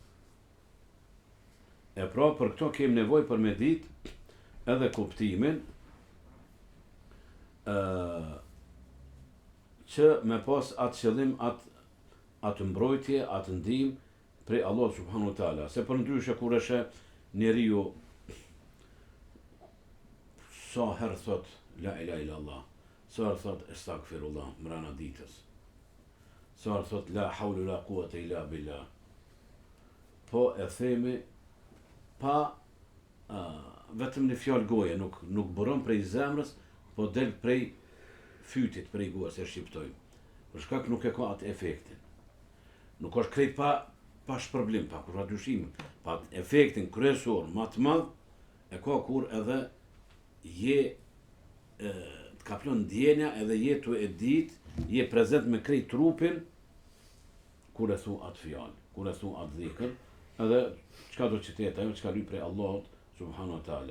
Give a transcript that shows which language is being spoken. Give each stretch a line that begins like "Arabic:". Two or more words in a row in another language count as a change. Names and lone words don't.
Albanian: E pra, për këto kemi nevojë për me ditë edhe kuptimin që me pas atë qëllim, atë mbrojtje, atë ndihmë prej Allah
Arabic: subhanahu wa taala.
Albanian: Se për ndryshe kur është njeriu sa herë thot
Arabic: la ilaha illallah,
Albanian: sa herë thot astaghfirullah mrana ditës, sa herë thot
Arabic: la hawla la quwata illa billah,
Albanian: po e themi pa vetëm një fjalë goje, nuk buron prej zemrës, po del prej fytit, prej gojës e shqiptojmë. Për shkak nuk e ka atë efektin. Nuk është krejt pa shpërblim, pa kur dyshim, pa efektin kryesor më të madh e ka kur edhe je të kaplon ndjenja edhe jetu e dit, je prezent me krejt trupin, kur e thu atë fjallë, kur e thu atë dhikër, edhe çka do që tjetë, ajo çka lyp prej Allahut
Arabic: subhanahu wa taala.